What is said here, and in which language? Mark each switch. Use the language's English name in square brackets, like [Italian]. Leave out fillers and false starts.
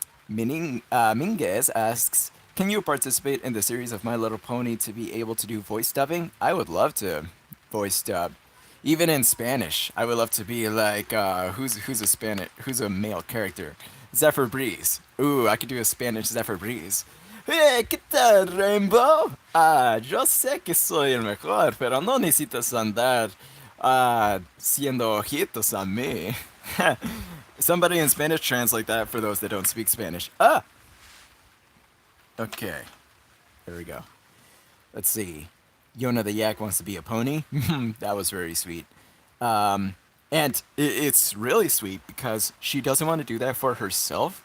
[English] Minguez asks, "Can you participate in the series of My Little Pony to be able to do voice dubbing?" I would love to voice dub. Even in Spanish, I would love to be like, who's a male character? Zephyr Breeze. Ooh, I could do a Spanish Zephyr Breeze. [Spanish] Hey, ¿qué tal, Rainbow? Yo sé que soy el mejor, pero no necesitas andar siendo ojitos a mí. [English] Somebody in Spanish translate that for those that don't speak Spanish. Okay. There we go. Let's see. Yona the Yak wants to be a pony. That was very sweet. And it's really sweet because she doesn't want to do that for herself.